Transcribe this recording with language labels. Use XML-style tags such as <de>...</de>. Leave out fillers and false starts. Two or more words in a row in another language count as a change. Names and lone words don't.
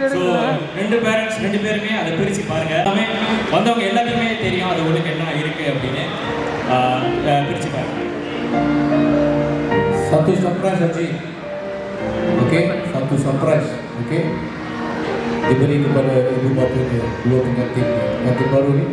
<ta>ஸோ 2 பேரண்ட்ஸ் 2 பேருமே அதை பிரித்து பாருங்கள். எல்லாமே வந்தவங்க எல்லாத்தையுமே தெரியும் அது உங்களுக்கு என்ன இருக்குது அப்படின்னு பிரித்து பாருங்கள்.</ta> <ms>Satu surprise Haji. Okey, satu surprise. Okey. Diberi kepada ibu bapanya, dua pengantin baru ni.</ms>